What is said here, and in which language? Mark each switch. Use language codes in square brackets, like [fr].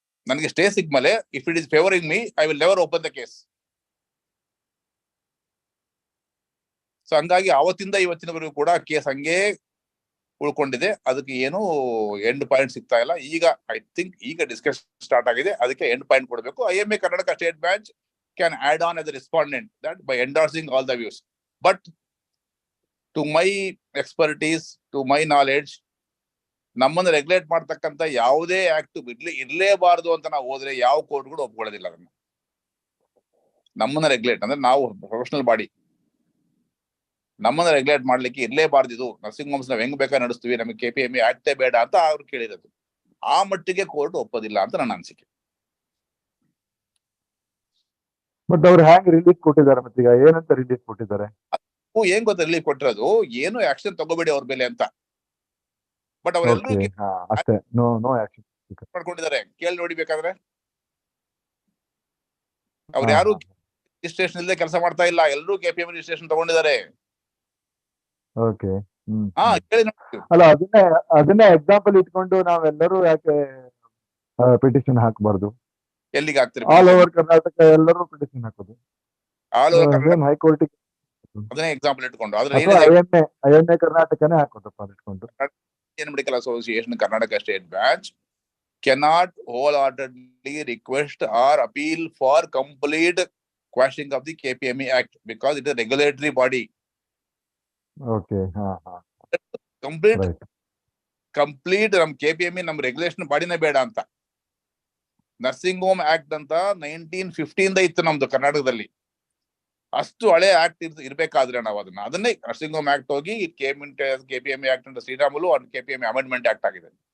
[kn] ನನಗೆ stay ಸಿಕ್ಮೇಲೆ [en] If it is favouring me, I will never open the case. [kn] So ಹಂಗಾಗಿ ಅವತ್ತಿಂದ ಇವತ್ತಿನವರೆಗೂ ಕೂಡ ಕೇಸ್ ಹಂಗೆ ಉಳ್ಕೊಂಡಿದೆ. ಅದಕ್ಕೆ ಏನು ಎಂಡ್ ಪಾಯಿಂಟ್ ಸಿಗ್ತಾ ಇಲ್ಲ. ಈಗ ಐ ಥಿಂಕ್ ಈಗ ಡಿಸ್ಕಷನ್ ಸ್ಟಾರ್ಟ್ ಆಗಿದೆ, ಅದಕ್ಕೆ ಎಂಡ್ ಪಾಯಿಂಟ್ ಕೊಡಬೇಕು. IMA Karnataka state branch [en] Can add on as a respondent that by endorsing all the views. But to my expertise, to my knowledge, [kn] ನಮ್ಮನ್ನು ರೆಗ್ಯುಲೇಟ್ ಮಾಡ್ತಕ್ಕಂಥ ಯಾವುದೇ ಆಕ್ಟ್ ಇರ್ಲೇಬಾರದು ಅಂತ ನಾವು ಹೋದ್ರೆ ಯಾವ ಕೋರ್ಟ್ಗಳು ಒಪ್ಕೊಳ್ಳೋದಿಲ್ಲ ಅದನ್ನ. ನಮ್ಮನ್ನ ರೆಗ್ಯುಲೇಟ್ ಅಂದ್ರೆ ನಾವು ಪ್ರೊಫೆಷನಲ್ ಬಾಡಿ, ನಮ್ಮನ್ನ ರೆಗ್ಯುಲೇಟ್ ಮಾಡ್ಲಿಕ್ಕೆ ಇರ್ಲೇಬಾರ್ದು ಇದು. ನರ್ಸಿಂಗ್ ಹೋಮ್ಸ್ ನಾವ್ ಹೆಂಗ್ ಬೇಕಾದ್ರೆ ನಡೆಸ್ತೀವಿ, ನಮಗೆ KPME ಆಕ್ಟೇ ಬೇಡ ಅಂತ ಅವ್ರು ಕೇಳಿರೋದು. ಆ ಮಟ್ಟಿಗೆ ಕೋರ್ಟ್ ಒಪ್ಪೋದಿಲ್ಲ ಅಂತ ನನ್ನ ಅನಿಸಿಕೆ. ಬಟ್ ಅವ್ರು ಹ್ಯಾಂಗ್ ರಿಲೀಫ್ ಕೊಟ್ಟಿದ್ದಾರೆ, ಮತ್ತೀಗ ಏನಂತ ರಿಲೀಫ್ ಕೊಟ್ಟಿದ್ದಾರೆ? ಏನ್ ಗೊತ್ತಾ ರಿಲೀಫ್ ಕೊಟ್ಟಿರೋದು, ಏನು ಆಕ್ಷನ್ ತಗೋಬೇಡಿ ಅವ್ರ ಮೇಲೆ ಅಂತ. ಬಟ್ ಅವರೆಲ್ಲರೂ ಅಷ್ಟೇ, ನೋ ಆಕ್ಷನ್ ಮಾಡ್ಕೊಂಡಿದ್ದಾರೆ. ಕೇಳಿ ನೋಡಿ ಬೇಕಾದ್ರೆ, ಅವ್ರು ಯಾರು ರಿಜಿಸ್ಟ್ರೇಷನ್ ಇಲ್ಲದೆ ಕೆಲಸ ಮಾಡ್ತಾ ಇಲ್ಲ, ಎಲ್ಲರೂ KPME ರಿಜಿಸ್ಟ್ರೇಷನ್ ತಗೊಂಡಿದ್ದಾರೆ. ಓಕೆ. ಕೇಳಿ ನೋಡಿ. ಅಲ್ಲ, ಅದನ್ನೇ ಎಕ್ಸಾಂಪಲ್ ಇಟ್ಕೊಂಡು ನಾವೆಲ್ಲರೂ ಯಾಕೆ ಪಿಟಿಷನ್ ಹಾಕಬಾರ್ದು? ಎಲ್ಲಿಗೆ ಹಾಕ್ತಿರಿ? [en] all over [kn] ಕರ್ನಾಟಕ ಎಲ್ಲರೂ ಪಿಟಿಷನ್ ಹಾಕೋದು. [en] all over Karnataka high court [kn] ಅದನ್ನೇ ಎಕ್ಸಾಂಪಲ್ ಇಟ್ಕೊಂಡು. IMA ಕರ್ನಾಟಕನೇ ಹಾಕೋದಪ್ಪ ಇಟ್ಕೊಂಡು. [en] Indian Medical Association Karnataka State Branch cannot wholeheartedly request or appeal for complete quashing of the KPME Act because it is a regulatory body. Okay. [kn] Complete ನಮ್ KPME ನಮ್ regulation ಬಾಡಿನೇ ಬೇಡ ಅಂತ. Nursing home act ಅಂತ 1915 ಇತ್ತು ನಮ್ದು ಕರ್ನಾಟಕದಲ್ಲಿ. ಅಷ್ಟು ಹಳೆ ಆಕ್ಟ್ ಇರ್ಬೇಕಾದ್ರೆ ನಾವು ಅದನ್ನೇ ನರ್ಸಿಂಗ್ ಹೋಮ್ ಆಕ್ಟ್ ಹೋಗಿ KPME ಆಕ್ಟ್ ಅಂತ ಶ್ರೀರಾಮುಲು KPME ಅಮೆಂಡ್ಮೆಂಟ್ ಆಕ್ಟ್ ಆಗಿದೆ.